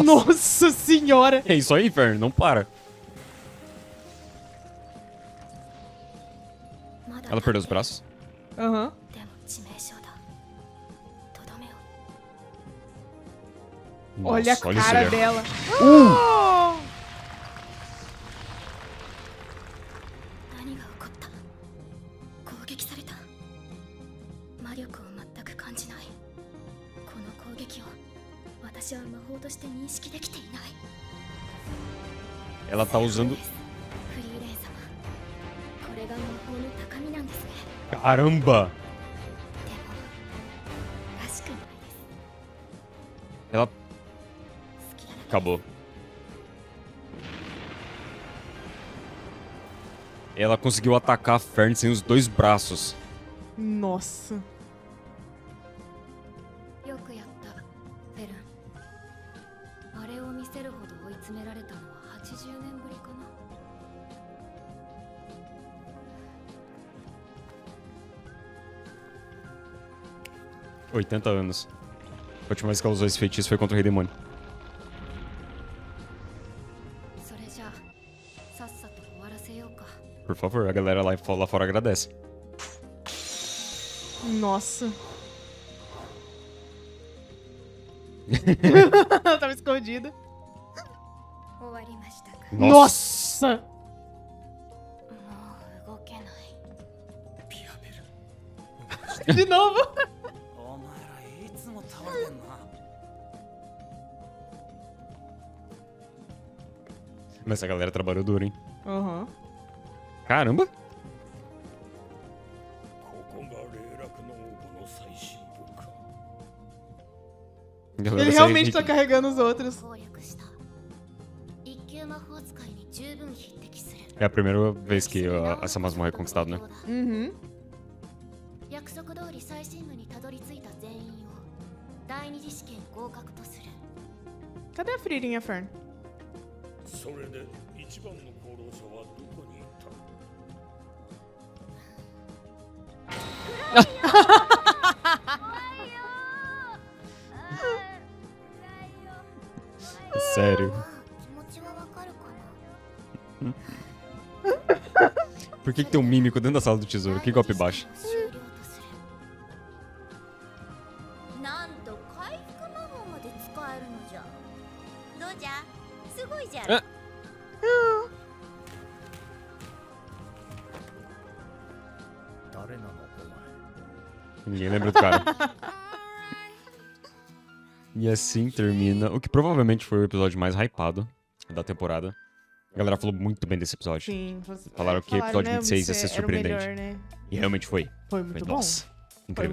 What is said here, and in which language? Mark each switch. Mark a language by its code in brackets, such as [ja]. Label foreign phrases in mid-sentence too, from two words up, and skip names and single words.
[pt] Nossa senhora. É isso aí, Fern, não para. Ela perdeu os braços? Aham. Olha a Nossa, olha esse cara olhar. dela. Oh! [ja] 何が起こった？攻撃された。魔力を全く感じない。この攻撃を私は魔法として認識できていない。 [pt] Ela tá usando. [ja] フリーレン様、これが魔法の高みなんですね。 [pt] Caramba! [ja] でもらしくないです。 [pt] Ela [ja] 好きだらけ。 [pt] acabou. Ela conseguiu atacar a Fern sem os 2 braços. Nossa. [ja] よくやったフェルン。あれを見せるほど追い詰められたのは80年ぶりかな。 [pt] 80 anos. A última vez que ela usou esse feitiço foi contra o Rei Demônio. [ja] それじゃあさっさと終わらせようか。 [pt] Por favor, a galera lá fora agradece. Nossa. Ela tava escondida. [ja] 終わりましたか。 [pt] Nossa! [ja] もう動けない。ビアベル [pt] De novo. [ja] お前らいつも倒れてんな。 [pt] Mas essa galera trabalhou duro, hein? Aham. Caramba! [ja] ここが霊落の王母の最深部か。 [pt] A galera Ele sai- realmente tá carregando os outros. [ja] 攻略した。一級魔法使いに十分匹敵する。 [pt] É a primeira vez que essa masmorra é conquistada, né? Uhum. [ja] 約束通り最深部にたどり着いた全員を第二次試験合格とする。 [pt] Cadê a Fririn e a Fern? [ja] それで一番の功労者はどこに行った？ [pt] Sério. [ja] 気持ちはわかるかな。 [pt] Por que tem um mímico dentro da sala do tesouro? Que golpe baixo. [ja] 終了とする。なんと回復魔法まで使えるのじゃ。どうじゃ？すごいじゃろ。あ誰なのお [pt] Ninguém lembra do cara. E assim termina o que provavelmente foi o episódio mais hypado da temporada. A galera falou muito bem desse episódio. Sim. Você... Falaram que o episódio 26 ia ser era o surpreendente. melhor, né? E realmente foi. Foi muito bom. Nossa, Foi incrível.